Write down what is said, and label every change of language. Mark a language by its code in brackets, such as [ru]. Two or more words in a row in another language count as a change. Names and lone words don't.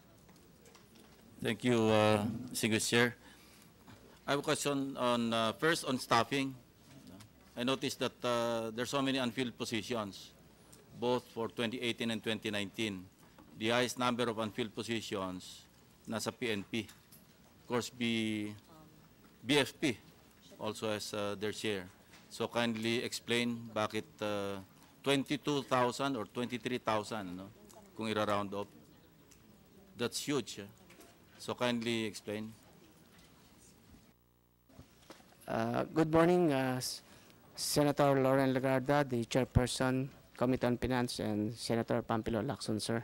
[en] Thank you, Distinguished Chair. I have a question on, first on staffing. I noticed that there's so many unfilled positions, both for 2018 and 2019. The highest number of unfilled positions nasa PNP. Of course, BFP also has their share. So kindly explain bakit 22,000 or 23,000, no? [tl] Kung ira-round up. [en] That's huge. So kindly explain. Good morning, Senator Lauren Lagarda, the Chairperson, Committee on Finance, and Senator Pampilo Lacson, sir.